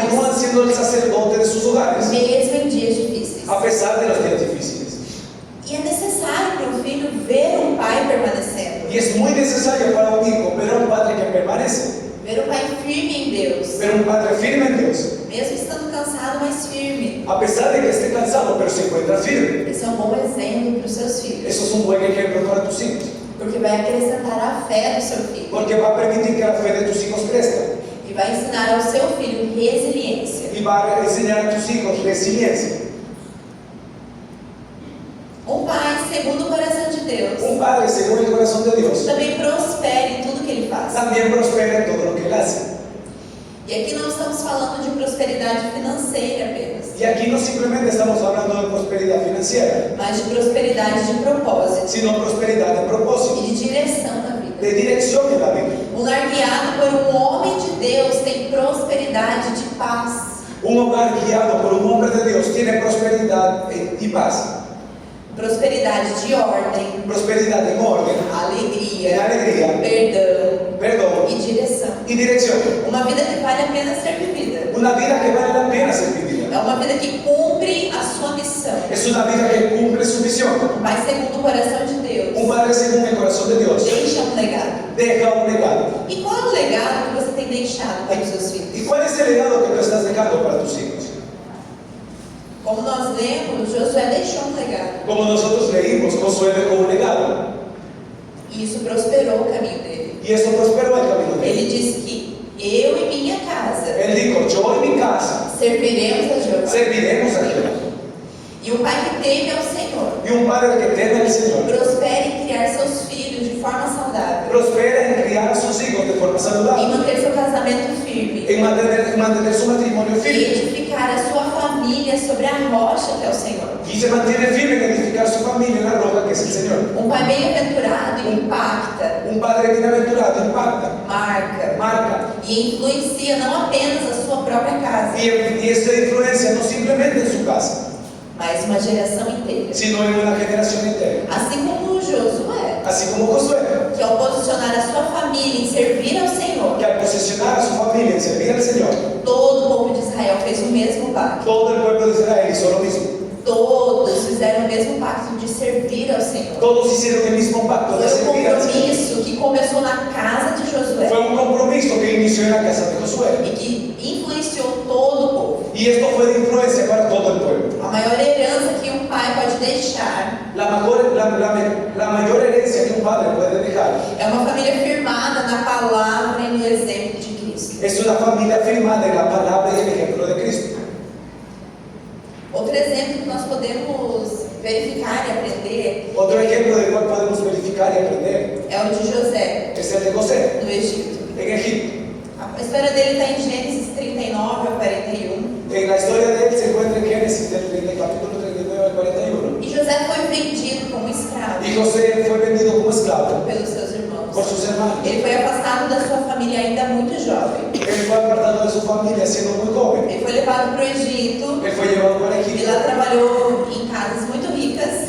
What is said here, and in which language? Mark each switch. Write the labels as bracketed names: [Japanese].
[Spanish] Continúan siendo el sacerdote de sus hogares, [Portuguese] mesmo em dias difíceis. [Spanish] a pesar de los días difíciles. [Portuguese] E é necessário para um filho ver um pai permanecendo, [Spanish] Y es muy necesario para un hijo ver a un padre que permanece, [Portuguese] ver um pai firme em Deus, [Spanish] ver un padre firme en Dios, [Portuguese] mesmo estando cansado, mas firme. [Spanish] a pesar de que esté cansado, pero se encuentra firme. [Portuguese] Esse é um bom exemplo para os seus filhos, [Spanish] Eso es un buen ejemplo para tus hijos, [Portuguese] porque vai acrescentar a fé do seu filho [Spanish] porque va a permitir que la fe de tus hijos crezca [Portuguese] e vai ensinar ao seu filho resiliência. [Spanish] y va a enseñar a tus hijos resiliencia. [Portuguese] Um pai segundo o coração de Deus [Spanish] Un padre según el corazón de Dios [Portuguese] também prospera em tudo que ele faz. [Spanish] también prospera en todo lo que él hace. [Portuguese] E aqui não estamos falando de prosperidade financeira apenas, [Spanish] Y aquí no simplemente estamos hablando de prosperidad financiera, [Portuguese] mas de prosperidade de propósito [Spanish] sino prosperidad de propósito, [Portuguese] e de direção na vida. [Spanish] de dirección en la vida. [Portuguese] Um lar guiado por um homem de Deus tem prosperidade de paz, [Spanish] Un hogar guiado por un hombre de Dios tiene prosperidad y paz, [Portuguese] prosperidade de ordem, [Spanish] prosperidad en orden, en [Portuguese] alegria, [Spanish] alegría, [Portuguese] perdão [Spanish] perdón [Portuguese] e direção. [Spanish] y dirección. [Portuguese] Uma vida que vale a pena ser vivida. [Spanish] Una vida que vale la pena ser vivida. [Portuguese] É uma vida que cumpre a sua missão. [Spanish] Es una vida que cumple su misión. [Portuguese] Um pai segundo o coração de Deus [Spanish] Un padre según el corazón de Dios [Portuguese] deixa um legado. [Spanish] deja un legado. [Portuguese] E qual é o legado que você tem deixado para os seus filhos? [Spanish] ¿Y cuál es el legado que tú estás dejando para tus hijos? [Portuguese] Como nós lemos, Josué deixou um legado. [Spanish] Como nosotros leímos, Josué dejó un legado [Portuguese] E isso prosperou o caminho dele. [Spanish] y esto prosperó el camino de [Portuguese] Ele [Spanish] él. [Portuguese] disse que eu e minha casa [Spanish] Él dijo, yo en mi casa [Portuguese] serviremos a Jeová. [Spanish] serviremos a Jehová. [Portuguese] E um pai que teme ao Senhor [Spanish] Y un padre que teme al Señor [Portuguese] prospera em criar seus filhos de forma saudável, [Spanish] prospera en criar a sus hijos de forma [Portuguese] em [Spanish] saludable, [Portuguese] manter seu casamento firme, [Spanish] en mantener su matrimonio [Portuguese] e [Spanish] firme. [Portuguese] edificar a sua família sobre a rocha que é o Senhor. [Spanish] Y se mantiene firme en edificar su familia en la roca que es el Señor. [Portuguese] Um pai bem-aventurado impacta, [Spanish] Un padre bienaventurado impacta, [Portuguese] marca [Spanish] marca [Portuguese] e influencia não apenas a sua própria casa, [Spanish] y esta influencia no simplemente en su casa, [Portuguese] mas uma geração inteira. [Spanish] sino en una generación entera. [Portuguese] Assim como Josué, [Spanish] Así como Josué, [Portuguese] que ao posicionar a sua família em servir ao Senhor, [Spanish] que al posicionar a su familia en servir al Señor, [Portuguese] todo o povo de Israel fez o mesmo pacto. [Spanish] todo el pueblo de Israel hizo lo mismo. [Portuguese] Todos fizeram o mesmo pacto de servir ao Senhor. [Spanish] Todos hicieron el mismo pacto de [Portuguese] Foi um [Spanish] servir al Señor. [Portuguese] compromisso que começou na casa de Josué [Spanish] Fue un compromiso que inició en la casa de Josué. [Portuguese] e que influenciou todo o povo. [Spanish] Y esto fue de influencia para todo el pueblo. [Portuguese] A maior herança que um pai pode deixar [Spanish] La mayor herencia que un padre puede dejar [Portuguese] é uma família firmada na palavra e no exemplo de Cristo. [Spanish] es una familia firmada en la palabra y el ejemplo de Cristo. [Portuguese] Outro exemplo que nós podemos verificar e aprender [Spanish] Otro ejemplo del cual podemos verificar y aprender [Portuguese] é o de José, [Spanish] es el de José [Portuguese] no Egito. [Spanish] en Egipto. [Portuguese] A história dele está em Gênesis 39 ao 41. [Spanish] En la historia de él se encuentra en Génesis del capítulo 39 al 41. [Portuguese] E José foi vendido como escravo [Spanish] Y José fue vendido como esclavo [Portuguese] pelos seus irmãos. [Spanish] por sus hermanos. [Portuguese] Ele foi afastado da sua família ainda muito jovem. [Spanish] Él fue apartado de su familia siendo muy joven. [Portuguese] Ele foi levado para o Egito [Spanish] Él fue llevado para [Portuguese] e [Spanish] Egipto. [Portuguese] lá trabalhou em casas muito ricas,